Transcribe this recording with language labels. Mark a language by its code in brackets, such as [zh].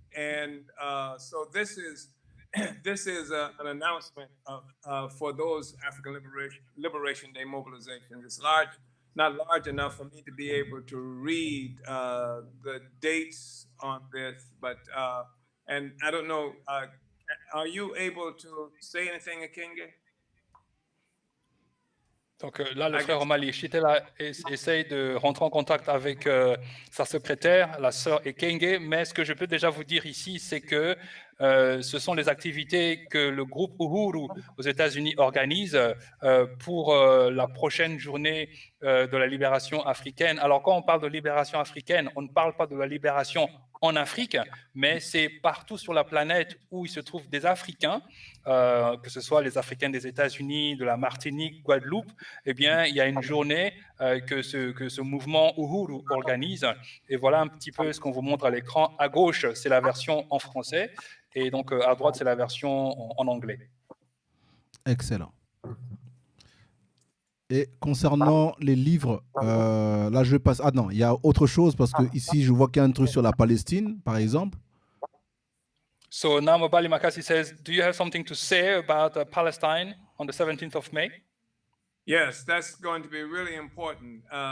[en] And so this is an announcement for those African Liberation Day mobilizations. It's not large enough for me to be able to read the dates on this, but and I don't know. Are you able to say anything, Akenge? [fr] Donc là, le frère Omali Yeshitela essaye de rentrer en contact avec sa secrétaire, la sœur Ekenge, mais ce que je peux déjà vous dire ici, c'est que ce sont les activités que le groupe Uhuru aux États-Unis organise pour la prochaine journée de la libération africaine. Alors quand on parle de libération africaine, on ne parle pas de la libération en Afrique, mais c'est partout sur la planète où il se trouve des Africains, que ce soit les Africains des États-Unis, de la Martinique, Guadeloupe, eh bien, il y a une journée que ce mouvement Uhuru organise. Et voilà un petit peu ce qu'on vous montre à l'écran. À gauche, c'est la version en français, et donc à droite, c'est la version en anglais. Excellent. Et concernant les livres, là je passe. Ah non, il y a autre chose parce que ici je vois qu'il y a un truc sur la Palestine, par exemple. [en] So now Mobali Makasi says, do you have something to say about Palestine on the 17th of May? Yes, that's going to be really important.